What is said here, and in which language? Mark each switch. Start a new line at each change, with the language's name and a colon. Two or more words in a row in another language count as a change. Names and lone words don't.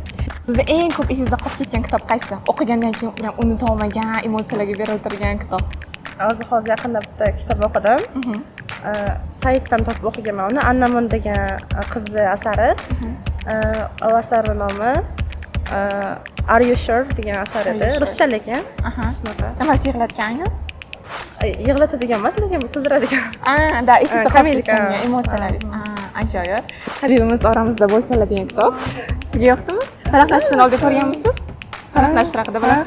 Uzbek: Sizda eng ko'p esingizda qolib ketgan kitob qaysi? O'qigandan keyin unuta olmagan, emotsiyalarga beriltirgan kitob. Hozir yaqinda bitta kitob o'qidim. Saytdan topib o'qiganman uni. Annamun degan qizni asari. O asarning nomi Are you sure degan asar edi. Ruscha lekin. Shunaqa. Nimasi yig'latgan aynan? Yig'latadigan emas, lekin kuldiradigan. Da, esingizda qolib ketgan emotsiyalaringiz. Ajoyib. Habibimiz oramizda bo'lsalar degan kitob. Sizga yoqdimi? Falaq nashrdan olib ko'rganmisiz? Falaq nashri haqida bilasizmi?